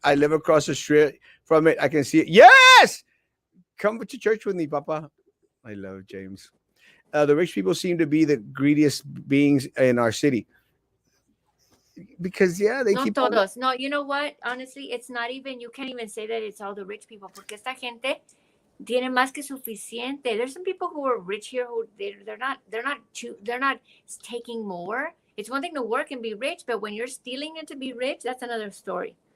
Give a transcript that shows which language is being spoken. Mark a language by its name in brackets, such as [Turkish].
[English] I live across the street from it. I can see it. Yes! Come to church with me, Papa. I love James. The rich people seem to be the greediest beings in our city. Because, yeah, they keep... [Spanish] todos. [English] No, you know what? Honestly, it's not even... You can't even say that it's all the rich people. [Spanish] Porque esta gente tiene más que suficiente. [English] There's some people who are rich here who they're not taking more. It's one thing to work and be rich, but when you're stealing it to be rich, that's another story.